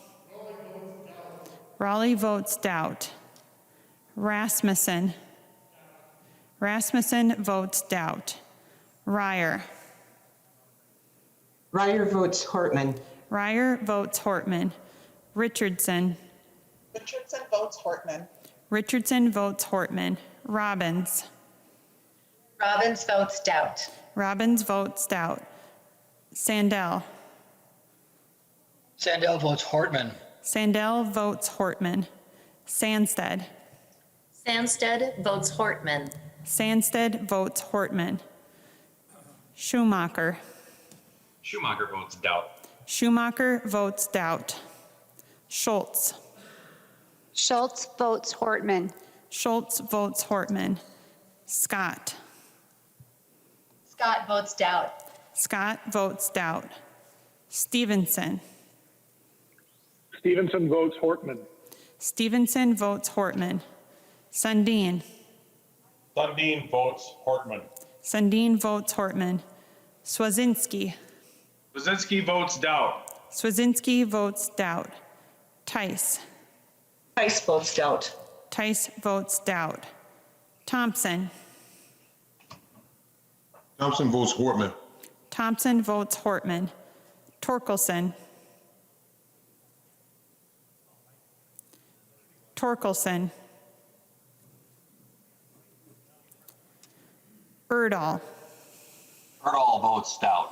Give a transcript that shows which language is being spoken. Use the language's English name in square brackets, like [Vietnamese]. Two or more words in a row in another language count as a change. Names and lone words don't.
[English] Raleigh votes doubt. Rasmussen. Rasmussen votes doubt. Ryer. Ryer votes Hortman. Ryer votes Hortman. Richardson. Richardson votes Hortman. Richardson votes Hortman. Robbins. Robbins votes doubt. Robbins votes doubt. Sandell. Sandell votes Hortman. Sandell votes Hortman. Sandsted. Sandsted votes Hortman. Sandsted votes Hortman. Schumacher. Schumacher votes doubt. Schumacher votes doubt. Schultz. Schultz votes Hortman. Schultz votes Hortman. Scott. Scott votes doubt. Scott votes doubt. Stevenson. Stevenson votes Hortman. Stevenson votes Hortman. Sundin. Sundin votes Hortman. Sundin votes Hortman. Swazinski. Wazinski votes doubt. Swazinski votes doubt. Tice. Tice votes doubt. Tice votes doubt. Thompson. Thompson votes Hortman. Thompson votes Hortman. Torkelson. Torkelson. Erdahl. Erdahl votes doubt.